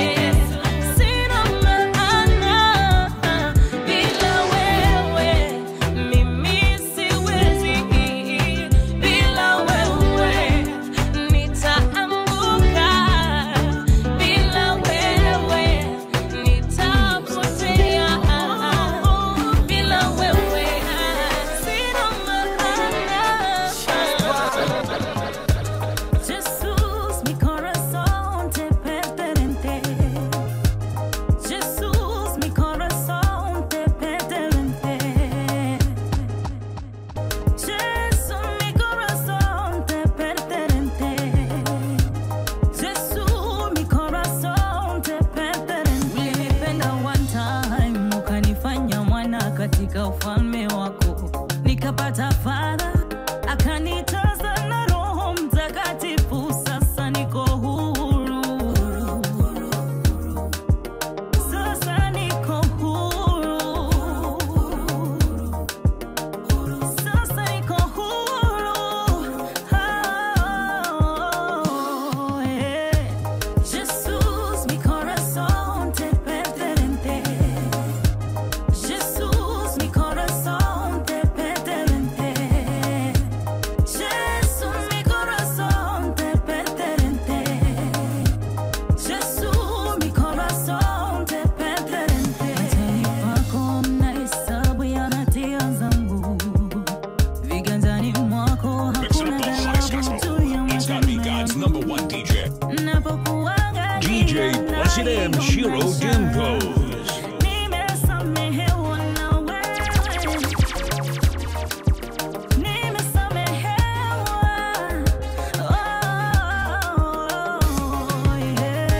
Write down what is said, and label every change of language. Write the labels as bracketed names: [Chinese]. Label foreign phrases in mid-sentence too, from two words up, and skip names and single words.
[Swahili] sina maana, bila wewe mimi siwezi, bila wewe nitaanguka, bila wewe nitapotea, bila wewe sina maana. [Spanish] Jesús, mi corazón te pertenece. Jesús, mi corazón te pertenece. Jesús, mi corazón te pertenece. Jesús, mi corazón te pertenece. [Swahili] Ulinipenda [English] one time, [Swahili] ukanifanya mwana katika ufalme wako. Nikapata Father, akanitaza na Roho Mtakatifu. Sasa niko huru. Sasa niko huru. Sasa niko huru. Oh, yeah. [Spanish] Jesús, mi corazón te pertenece. Jesús, mi corazón te pertenece. Jesús, mi corazón te pertenece. Jesús, mi corazón te pertenece. [Swahili] Machoni pako mna hesabu ya hatia zangu. Viganjani mwako [English] Mixing [Swahili] hakuna [English] up the hottest [Swahili] dhambi [English] gospel. [Swahili] juu ya [English] It's gotta be God's [Swahili] matendo [English] #1 DJ. [Swahili] napokuangalia [English] DJ Blessed M Shiro Dimpos. [Swahili] nimesamehewa na wewe. Nimesamehewa. Oh, yeah.